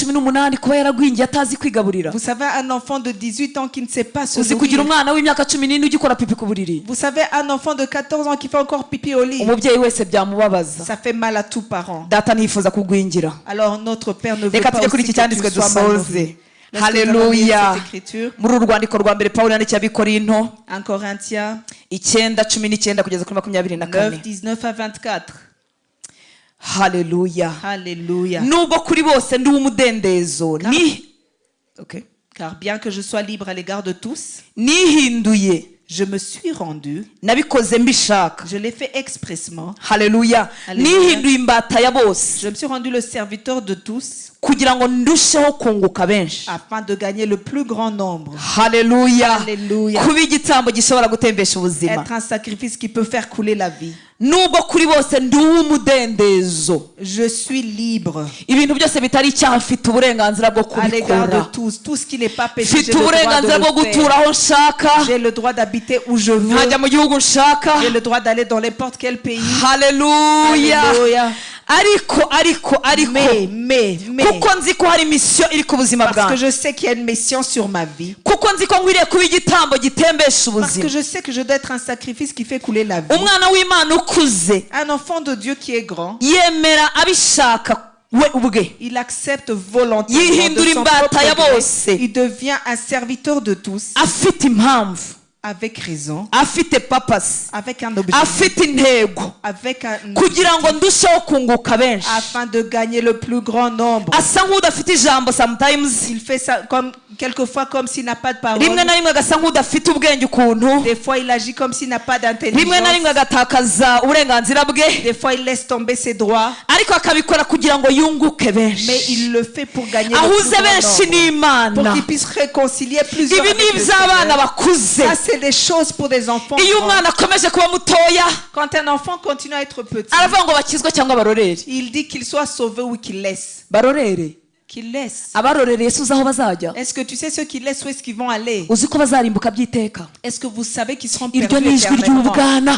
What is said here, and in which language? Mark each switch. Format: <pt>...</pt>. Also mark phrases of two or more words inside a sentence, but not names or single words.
<fr>Vous savez, un enfant de 18 ans qui ne sait pas se nourrir. Vous savez, un enfant de 14 ans qui fait encore pipi au lit. Ça fait mal à tout parent. Alors notre Père ne veut pas aussi que tu sois mal nourri. Hallelujah.</fr> <rw>Muri urwandiko rwa mbere Pawulo yandikiye Abikorinto</rw> <fr>1 Corinthiens</fr> <rw>9:19 kugeza kuri 24.</rw> <fr>9:19-24. Hallelujah. Hallelujah.</fr> <rw>Nubwo kuri bose ndi umudendezo ni okay.</rw> <fr>Car bien que je sois libre à l'égard de tous,</fr> <rw>nihinduye,</rw> <fr>je me suis rendu,</fr> <rw>nabikoze mbishaka,</rw> <fr>je l'ai fait expressement. Hallelujah.</fr> <rw>Nihinduye imbata ya bose,</rw> <fr>je me suis rendu le serviteur de tous,</fr> <rw>kugira ngo ndusheho kunguka benshi,</rw> <fr>afin de gagner le plus grand nombre. Hallelujah. Hallelujah.</fr> <rw>Kuba igitambo gishobora gutembesha ubuzima,</rw> <fr>être un sacrifice qui peut faire couler la vie.</fr> <rw>Nubwo kuri bose ndi umudendezo,</rw> <fr>je suis libre.</fr> <rw>Ibintu byose bitari icyaha mfite uburenganzira bwo kubikora.</rw> <fr>À l'égard de tous, tout ce qui n'est pas péché, j'ai le droit d'habiter où je veux. J'ai le droit d'aller dans n'importe quel pays. Hallelujah. Hallelujah. Mais</fr> <rw>kuko nzi ko hari mission iri ku buzima bwanjye,</rw> <fr>parce que je sais qu'il y a une mission sur ma vie,</fr> <rw>kuko nzi ko ngwiriye kuba igitambo gitembesha ubuzima,</rw> <fr>parce que je sais que je dois être un sacrifice qui fait couler la vie.</fr> <rw>Umwana w'Imana ukuze,</rw> <fr>un enfant de Dieu qui est grand,</fr> <rw>yemera abishaka we ubwe,</rw> <fr>il accepte volontairement de son propre gré, il devient un serviteur de tous,</fr> <rw>afite impamvu,</rw> <fr>avec raison,</fr> <rw>afite purpose,</rw> <fr>avec un objectif,</fr> <rw>afite intego,</rw> <fr>avec un</fr> <rw>kugira ngo ndusheho kunguka benshi,</rw> <fr>afin de gagner le plus grand nombre.</fr> <rw>Asa nk'udafite ijambo sometimes,</rw> <fr>il fait ça comme quelquefois comme s'il n'a pas de parole.</fr> <rw>Rimwe na rimwe agasa nk'udafite ubwenge ukuntu,</rw> <fr>des fois il agit comme s'il n'a pas d'intelligence.</fr> <rw>Rimwe na rimwe agatakaza uburenganzira bwe,</rw> <fr>des fois il laisse tomber ses droits,</fr> <rw>ariko akabikora kugira ngo yunguke benshi.</rw> <fr>Mais il le fait pour gagner</fr> <rw>ahuze benshi n'Imana,</rw> <fr>pour qu'il puisse réconcilier plusieurs.</fr> <rw>Ibi ni iby'abana bakuze.</rw> <fr>C'est des choses pour des enfants. Quand un enfant continue à être petit, il dit qu'il soit sauvé ou qu'il laisse. Qu'il laisse. Est-ce que tu sais ceux qui laissent où est-ce qu'ils vont aller? Est-ce que vous savez qu'ils seront perdus éternellement?</fr>